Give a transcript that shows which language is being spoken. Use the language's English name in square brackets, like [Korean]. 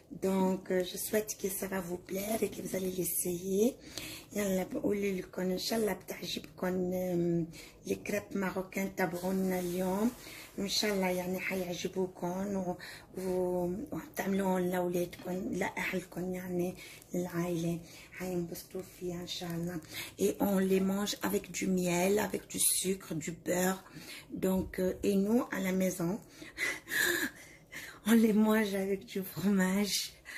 [French] Donc je souhaite que ça va vous plaire et que vous allez l'essayer. [Arabic] يلا بقول لكم ان شاء الله بتعجبكم الكريب ماروكان. تابعونا اليوم وان شاء الله يعني حيعجبوكم وتعملوهم لاولادكم لاهلكم يعني العائله حينبسطوا فيها ان شاء الله. [French] Et on les mange avec du miel, avec du sucre, du beurre. Donc et nous à la maison on les mange avec du fromage.